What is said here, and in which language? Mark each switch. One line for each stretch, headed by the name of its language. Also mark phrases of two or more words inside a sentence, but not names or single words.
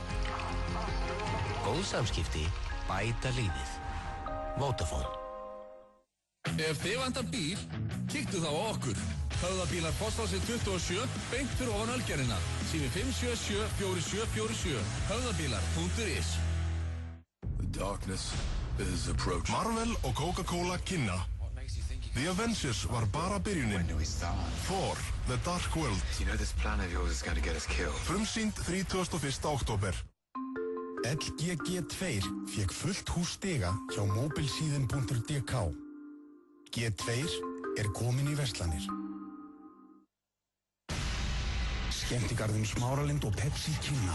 Icelandic: Góð samskipti bæta lífið. Vodafone. Ef þið vantar bíl, kíktu þá á okkur. Höfðabílar Fossásið 27, beint fyrir ofan Ölgerðina. Sími 577 4747. Höfðabílar.is.
English: The darkness is approaching.
Icelandic: Marvel og Coca-Cola kynna. The Avengers var bara byrjunin. Thor, The Dark World.
English: You know this plan of yours is going to get us killed.
Icelandic: Frumsýnd 31. október. LGG2 fékk fullt hús stiga hjá mobilsíðin.dk. G2 er komin í verslanir. Skemmtigarðin Smáralind og Pepsi kynna.